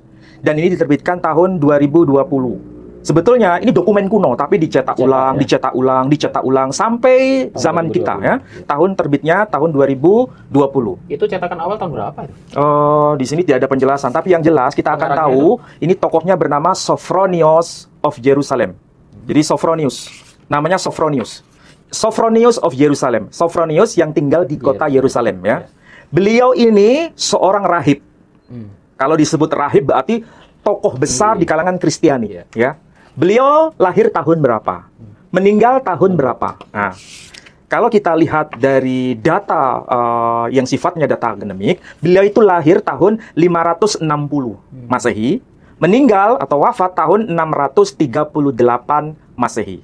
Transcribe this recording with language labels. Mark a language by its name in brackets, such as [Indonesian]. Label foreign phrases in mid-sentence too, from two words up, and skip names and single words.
[Indonesian] Dan ini diterbitkan tahun 2020. Sebetulnya ini dokumen kuno, tapi dicetak ulang, dicetak ulang, dicetak ulang sampai zaman kita ya. Tahun terbitnya tahun 2020. Itu cetakan awal tahun berapa itu? Di sini tidak ada penjelasan, tapi yang jelas kita akan tahu ini tokohnya bernama Sophronius of Jerusalem. Jadi Sophronius, namanya Sophronius. Sophronius of Jerusalem. Sophronius yang tinggal di kota Yerusalem ya. Beliau ini seorang rahib. Kalau disebut rahib berarti tokoh besar di kalangan Kristiani. Ya. Beliau lahir tahun berapa? Meninggal tahun berapa? Nah, kalau kita lihat dari data yang sifatnya data akademik, beliau itu lahir tahun 560 Masehi, meninggal atau wafat tahun 638 Masehi.